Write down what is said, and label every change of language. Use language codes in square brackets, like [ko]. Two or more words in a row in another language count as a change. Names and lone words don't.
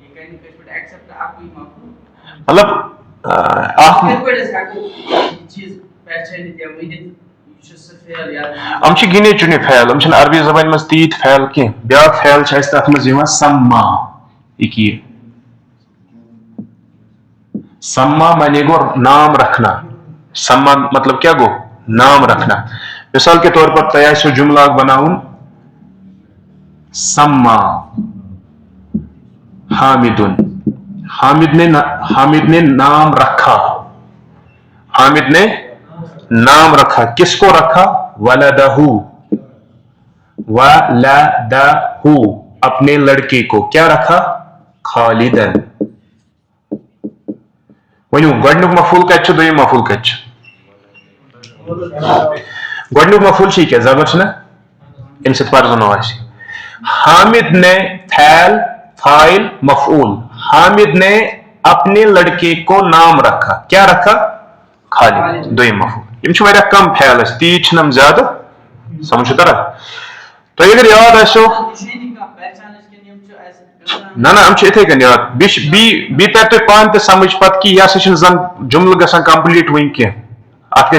[ks] مطلب ہم چھِ گِنے چُنے فعل ہم چھِنہٕ عربی زبانہِ منٛز تیٖتۍ فعل کینٛہہ بیٛاکھ فعل چھُ اَسہِ تتھ منٛز یِوان سما یہِ سما مانے گوٚو [ur] نام رکھنا [ks] سما [ur] مطلب کیا [ks] گوٚو [ur] نام رکھنا مثال کے طور پر [ks] تۄہہِ آسیو جملہٕ اکھ بناوُن [ur] سما حامدن حامد نے نام رکھا حامد نے نام رکھا کس کو رکھا ولدہ ولدہ اپنے لڑکے کو کیا رکھا [ks] خالدن ونیو گۄڈنیُک مفعول کتہِ چھُ دوٚیِم مفعول کتہِ چھُ گۄڈنیُک مفعول چھِ یہِ کیٛاہ زبر چھُنہ ییٚمہِ سۭتۍ پرزنو آسہِ [ur] حامد نے فعل فاعل مفعول حامد نے اپنے لڑکے کو نام رکھا کیا رکھا [ks] خالد دوٚیِم مفعول یِم چھِ واریاہ کم فعل اَسہِ تیٖتۍ چھِنہٕ یِم زیادٕ سمجھ چھُ تران تۄہہِ اگر یاد آسیو نہ نہ یِم چھِ یِتھے کٔنۍ یاد بیٚیہِ ترِ تۄہہِ پانہٕ تہِ سمجھ پتہٕ کہِ یہِ ہسا چھُنہٕ زن جملہٕ گژھان کمپلیٖٹ وُنہِ کینٛہہ اتھ